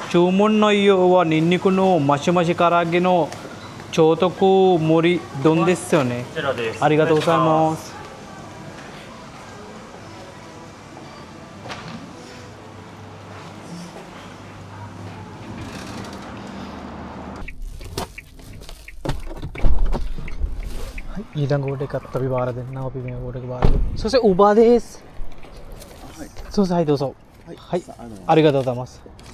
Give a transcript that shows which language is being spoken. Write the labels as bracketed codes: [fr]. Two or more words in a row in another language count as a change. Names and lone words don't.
[ja] 注文内容はニンニクのマシマシ唐揚げの超特盛り丼ですよね。こちらです。ありがとうございます。 [si] ඊළඟ ඕඩර් එකත් අපි බාර දෙන්නවා. අපි මේ ඕඩර් එක බාර දෙමු. [ja] そしてウーバーです。はい。そうです。はい、どうぞ。はい。ありがとうございます。